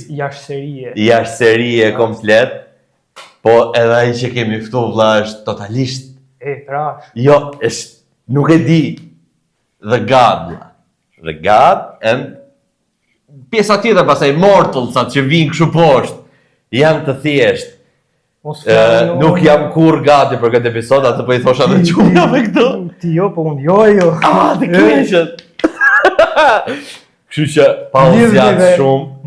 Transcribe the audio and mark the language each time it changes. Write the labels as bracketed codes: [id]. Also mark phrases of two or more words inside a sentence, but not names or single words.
[sq] Jashtë serie komplet. Po edhe ai që kemi këtu vlla është totalisht trash. Jo, nuk e di. The God. The God and pjesa tjetër pastaj Mortalsat që vinë kështu poshtë. Janë të thjeshtë. Nuk jam kur gati për këtë episod, atë po i thosha edhe çuna me këtu. Ti jo, po unë jo. Të keqët. Kështu që pa u zgjat shumë.